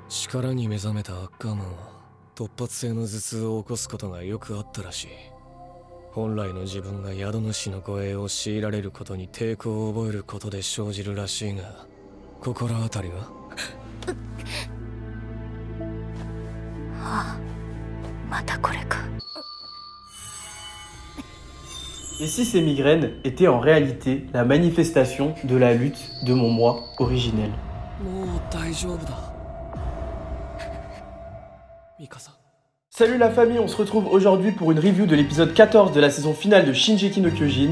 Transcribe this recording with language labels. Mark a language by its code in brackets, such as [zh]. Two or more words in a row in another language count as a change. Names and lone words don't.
[ja] 力に目覚めたアッカーマンは突発性の頭痛を起こすことがよくあったらしい。本来の自分が宿主の護衛を強いられることに抵抗を覚えることで生じるらしいが、心当たりは？ああ、またこれか。 [fr] Et si ces migraines étaient en réalité la manifestation de la lutte de mon moi originel? [ja] もう大丈夫だ。ミカサ。 [fr] Salut la famille, on se retrouve aujourd'hui pour une review de l'épisode 14 de la saison finale de Shingeki no Kyojin.